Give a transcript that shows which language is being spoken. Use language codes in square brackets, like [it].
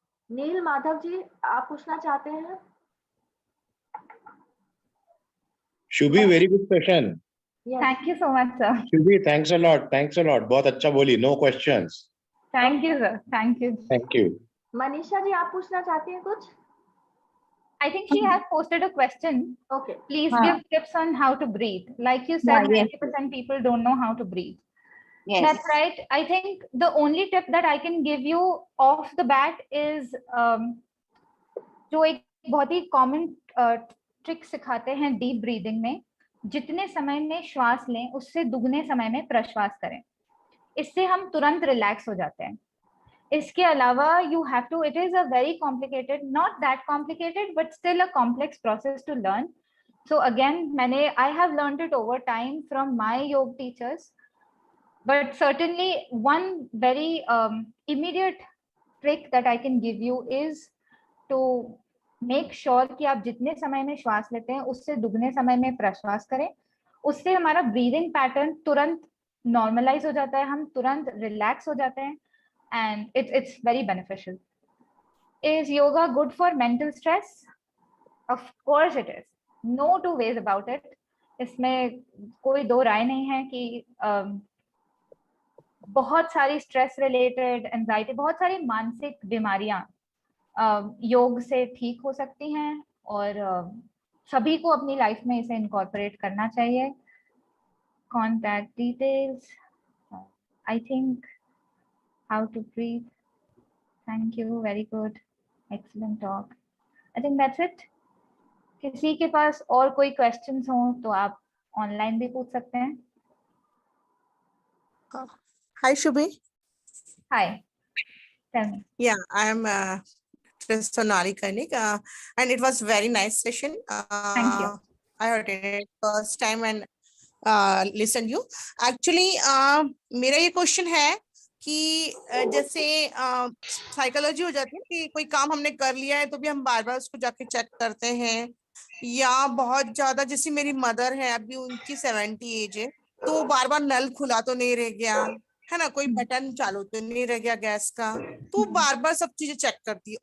[hi] नील माधव जी, आप पूछना चाहते हैं? [en] Shubhi, very good session. Yes. Thank you so much, sir. [hi] Shubhi, [en] thanks a lot, [hi] बहुत अच्छा बोली। [en] No questions. Thank you, sir. Thank you. Thank you. [hi] Manisha ji, आप पूछना चाहती हैं कुछ? [en] I think she has posted a question. Okay. Please [hi] हाँ. [en] give tips on how to breathe. Like you said, Yeah, yes. 90% people don't know how to breathe. Yes. That's right. I think the only tip that I can give you off the bat is [hi] जो एक बहुत ही common trick सिखाते हैं deep breathing में, जितने समय में श्वास लें उससे दुगने समय में प्रश्वास करें। इससे हम तुरंत रिलैक्स हो जाते हैं। इसके अलावा [en] you have to, it is a very complicated, not that complicated, but still a complex process to learn. So again, I have learned it over time from my yoga teachers, but certainly one very immediate trick that I can give you is to make sure [hi] कि आप जितने समय में श्वास लेते हैं उससे दुगने समय में प्रश्वास करें। उससे हमारा ब्रीदिंग पैटर्न तुरंत नॉर्मलाइज हो जाता है, हम तुरंत रिलैक्स हो जाते हैं, [en] and it's very beneficial. Is yoga good for mental stress? Of course it is. No two ways about it. [hi] इसमें कोई दो राय नहीं है कि बहुत सारी स्ट्रेस रिलेटेड एंजाइटी, बहुत सारी मानसिक बीमारियां योग से ठीक हो सकती हैं, और सभी को अपनी लाइफ में इसे इनकॉर्पोरेट करना चाहिए। [en] Contact details, I think how to breathe. Thank you, very good, excellent talk. I think that's it. [hi] किसी के पास और कोई questions हो तो आप ऑनलाइन भी पूछ सकते हैं। [en] Hi, Shubhi. Hi, tell me. Yeah, I am Sonali Kanik, and it was very nice session. Thank you. I attended first time and listened you. [hi] Actually, मेरा ये question है कि जैसे साइकोलॉजी हो जाती है कि कोई काम हमने कर लिया है तो भी हम बार बार उसको जाके चेक करते हैं, या बहुत ज्यादा, जैसे मेरी मदर है अभी उनकी 70 एज है, तो बार बार नल खुला तो नहीं रह गया है ना, कोई बटन चालू तो नहीं रह गया गैस का, तो बार बार सब चीजें चेक करती है।